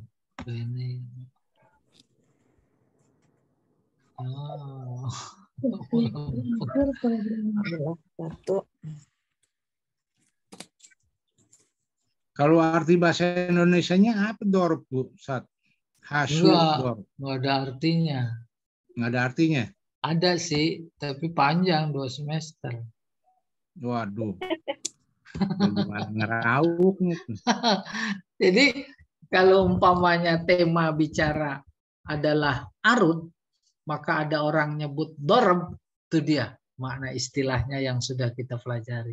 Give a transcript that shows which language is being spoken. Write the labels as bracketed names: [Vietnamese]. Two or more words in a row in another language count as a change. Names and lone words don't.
[Indonesian] Ini. Oh. Satu. Kalau arti bahasa Indonesianya apa dorab, Bu? [Arabic] Hasyul dorab. [Indonesian] Nggak ada artinya. Nggak ada artinya? Ada sih, tapi panjang 2 semester. Waduh. Gimana ngerauknya? Jadi kalau umpamanya tema bicara adalah arud, maka ada orang nyebut dorab, itu dia makna istilahnya yang sudah kita pelajari.